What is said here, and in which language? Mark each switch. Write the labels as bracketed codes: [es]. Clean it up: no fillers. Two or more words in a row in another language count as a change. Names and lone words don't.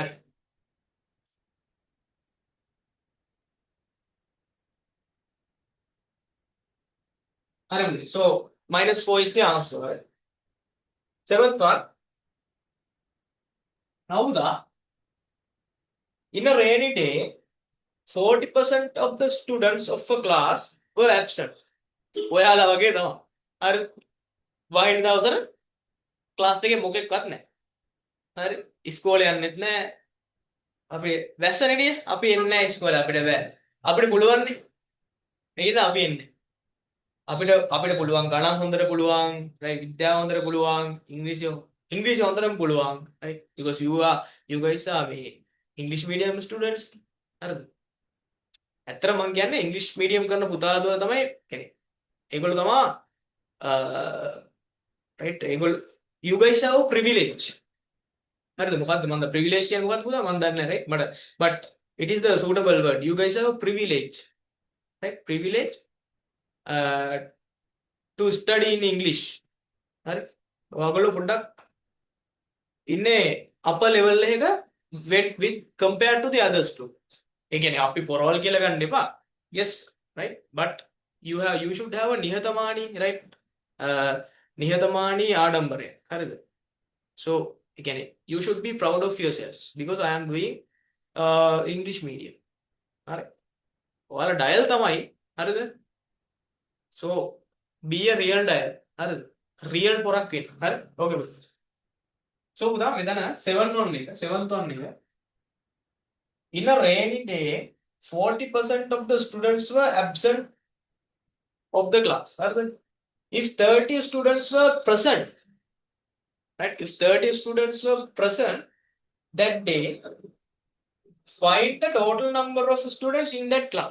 [en] So -4 is the answer. Right? Seventh one. Now in a rainy day, 40% of the students of a class were absent. [si] ඔයාලා වගේ තමයි. හරි. වහින දවසට ක්ලාස් එකේ මොකෙක්වත් නැහැ. හරි. ඉස්කෝලේ යන්නෙත් නැහැ. අපි වැස්සනේ අපි එන්නේ නැහැ ඉස්කෝලේ අපිට බෑ. අපිට පුළුවන් නේ. නේද අපි එන්නේ. අපිට පුළුවන් ගණන් හොඳට පුළුවන්, right? විද්‍යාව හොඳට පුළුවන්, ඉංග්‍රීසි හොඳටම පුළුවන්, [en] right? Because you guys are English medium students. [si] හරිද? ඇත්තට මම කියන්නේ [en] English medium [si] කරන පුතාලා තමයි කියන්නේ. ඒගොල්ලෝ තමයි right? [en] ඒගොල්ලෝ you guys have a privilege. [si] හරිද? මොකද්ද මන්ද privilege කියන්නේ මොකක්ද පුතා? මම දන්නේ නැහැ, [en] right? But it is the suitable word. You guys have a privilege. Right? Privilege to study in English. [si] හරි. ඔයගොල්ලෝ පොඩ්ඩක් ඉන්නේ [en] upper level එක with compared to the others too. [si] ඒ කියන්නේ අපි පොරවල් කියලා ගන්න එපා. [en] Yes, right? But you should have a නිහතමානී, right? [si] නිහතමානී ආඩම්බරය. හරිද? [en] So, [si] ඒ කියන්නේ [en] you should be proud of yourselves because I am doing English medium. [si] හරි. ඔයාලා dial තමයි. හරිද? [en] So, be a real dial. [si] හරිද? Real පොරක් වෙන්න. හරි? Okay. So, පුතා මෙතන [en] 7th one [si] එක. [en] In a rainy day, 40% of the students were absent of the class. If 30 students were present, right? If 30 students were present that day, find the total number of students in that class.